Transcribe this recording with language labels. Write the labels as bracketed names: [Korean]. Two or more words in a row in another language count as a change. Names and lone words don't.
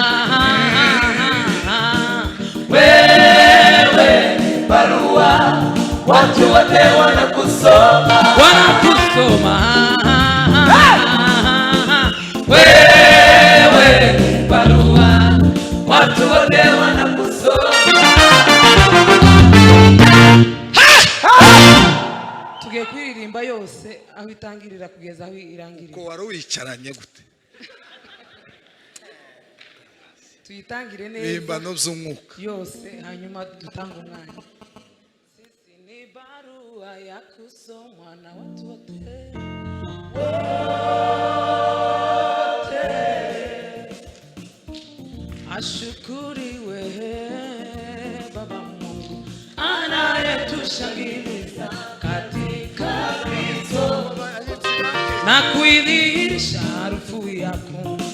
[Swahili] Wewe ni barua, watu wote wanakusoma. Wewe ni barua, watu wote wanakusoma. [Kinyarwanda] Tugiye kuririmba yose aho itangirira kugeza aho irangirira. Ko wari wicaranye gute? Tuyitangire neza Ibimbano by'umwuka yose, hanyuma dutanga umwanya. [Swahili] Sisi ni barua ya kusomwa na watu wote, ashukuriwe Baba Mungu anayetushangiza katika Kristo na kuidhirisha harufu yako